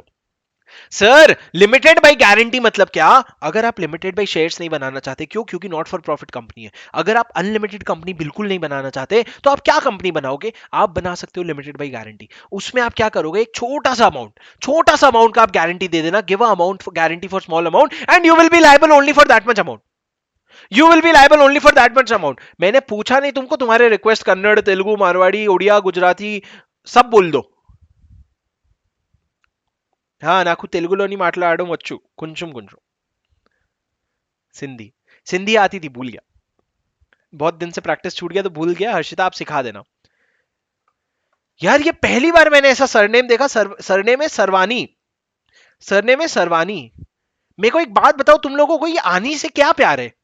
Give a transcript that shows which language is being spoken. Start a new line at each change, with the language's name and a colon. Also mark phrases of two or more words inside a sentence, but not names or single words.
Hindi: सर
English: limited by guarantee
Hindi: मतलब क्या, अगर आप
English: limited by shares
Hindi: नहीं बनाना चाहते, क्यों, क्योंकि
English: not for profit company
Hindi: है। अगर आप
English: unlimited company
Hindi: बिल्कुल नहीं बनाना चाहते तो आप क्या कंपनी बनाओगे, आप बना सकते हो
English: limited by guarantee.
Hindi: उसमें आप क्या करोगे, एक छोटा सा अमाउंट का आप गारंटी दे देना,
English: give a amount guarantee for small amount and you will be liable only for that much amount, you will be liable only for that much amount.
Hindi: मैंने पूछा नहीं तुमको, तुम्हारे रिक्वेस्ट कन्नड़, तेलुगु, मारवाड़ी, उड़िया, गुजराती सब बोल दो।
Telugu: हाँ నాకు తెలుగులోని మాట్లాడడం వచ్చు కొంచెం కొంచెం,
Hindi: सिंधी, सिंधी आती थी, भूल गया, बहुत दिन से प्रैक्टिस छूट गया तो भूल गया। हर्षिता आप सिखा देना। यार ये पहली बार मैंने ऐसा सरनेम देखा, सरनेम है सरवानी, सरनेम है सरवानी। मेरे को एक बात बताओ, तुम लोगों को ये आनी से क्या प्यार है?